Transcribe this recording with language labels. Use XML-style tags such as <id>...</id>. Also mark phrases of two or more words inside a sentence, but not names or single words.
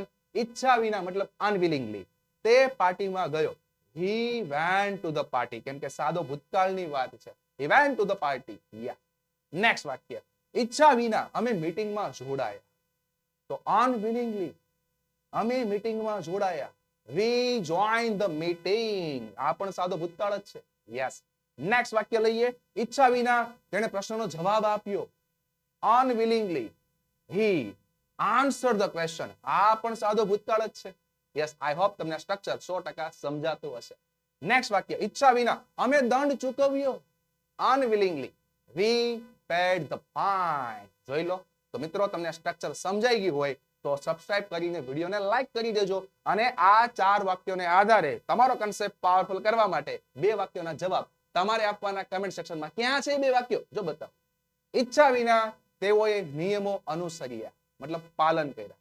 <gu>ઈચ્છા વિના મતલબ અનવિલિંગલી તે પાર્ટીમાં ગયો.</gu> <en>He went to the party,</en> <gu>કેમ કે સાદો ભૂતકાળની વાત છે.</gu> <en>He went to the party. Ya.</en> <gu>નેક્સ્ટ વાક્ય, ઈચ્છા વિના અમે મીટિંગમાં જોડાયા. તો અનવિલિંગલી અમે મીટિંગમાં જોડાયા.</gu> <en>We joined the meeting.</en> <gu>આ પણ સાદો ભૂતકાળ જ છે. યસ. નેક્સ્ટ વાક્ય લઈએ, ઈચ્છા વિના તેણે પ્રશ્નનો જવાબ આપ્યો.</gu> <en>Unwillingly he answered the question.</en> <gu>આ પણ સાદો ભૂતકાળ જ છે. યસ,</gu> <en>I hope</en> <gu>તમને સ્ટ્રક્ચર 100% સમજાતું હશે. નેક્સ્ટ વાક્ય, ઈચ્છા વિના અમે દંડ ચૂકવ્યો.</gu> <en>Unwillingly we paid the fine.</en> <gu>જોઈ લો. તો મિત્રો તમને સ્ટ્રક્ચર સમજાઈ ગયું હોય તો સબસ્ક્રાઇબ કરીને વિડીયોને લાઈક કરી દેજો. અને આ ચાર વાક્યોને આધારે તમારો</gu> <en>concept powerful</en> <gu>કરવા માટે બે વાક્યોના જવાબ તમારે આપવાના</gu> <en>comment section.</en> <gu>ક્યાં છે બે વાક્યો? જો બતાવો. ઈચ્છા વિના તેઓએ નિયમો અનુસર્યા, મતલબ પાલન કર્યા.</gu>